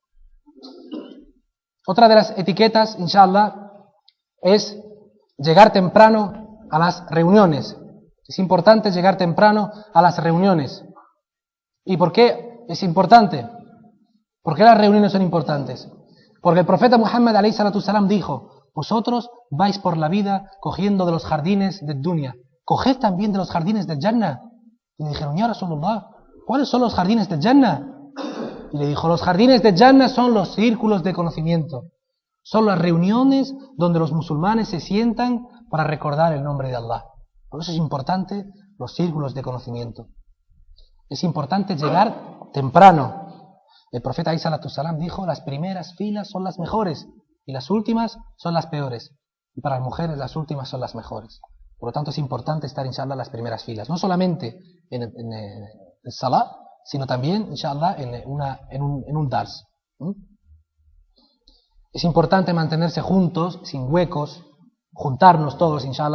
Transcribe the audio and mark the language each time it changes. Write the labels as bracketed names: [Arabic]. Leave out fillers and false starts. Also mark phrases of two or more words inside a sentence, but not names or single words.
[Spanish] Otra de las etiquetas, inshallah, es llegar temprano a las reuniones. Es importante llegar temprano a las reuniones. ¿Y por qué es importante? ¿Por qué las reuniones son importantes? Porque el profeta Muhammad [Arabic] عليه الصلاة السلام [Spanish] dijo: vosotros vais por la vida cogiendo de los jardines de dunya, coged también de los jardines del Jannah. Y le dijeron: [Arabic] يا رسول الله, [Spanish] ¿cuáles son los jardines del Jannah? Y le dijo: los jardines del Jannah son los círculos de conocimiento, son las reuniones donde los musulmanes se sientan para recordar el nombre de Allah. Por eso es importante los círculos de conocimiento. Es importante llegar temprano. El profeta [Arabic] عليه الصلاة السلام [Spanish] dijo: las primeras filas son las mejores y las últimas son las peores. Y para las mujeres las últimas son las mejores. Por lo tanto es importante estar, inshallah, en las primeras filas. No solamente en el salah, sino también, inshallah, en un dars. Es importante mantenerse juntos, sin huecos, juntarnos todos, inshallah.